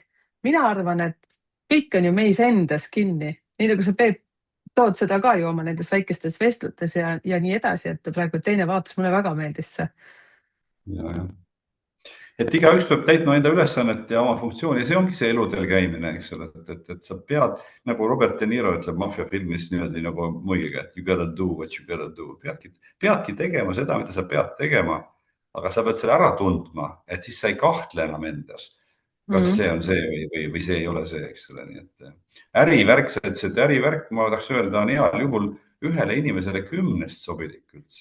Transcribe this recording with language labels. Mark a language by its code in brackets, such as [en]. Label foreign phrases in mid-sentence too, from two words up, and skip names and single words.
[et] Mina arvan, et kõik on ju meis endas kinni, nii nagu sa Peep tood seda ka ju oma nendes väikestes vestlutes ja nii edasi, et praegu teine vaatus mulle väga meeldis see. Ja. Et igaüks peab täitma enda ülesannet ja oma funktsiooni ja see ongi see eluteel käimine, eks ole, et sa pead, nagu Robert De Niro ütleb mafiafilmis niimoodi nagu muigiga, [en] you gotta do what you gotta do. [et] Peadki tegema seda, mida sa pead tegema, aga sa pead selle ära tundma, et siis sa ei kahtle enam endas. Kas see on see või see ei ole see, eks ole. Nii et ärivärk, sa ütlesid, et ärivärk, ma tahaks öelda, on heal juhul ühele inimesele 10 sobilik üldse.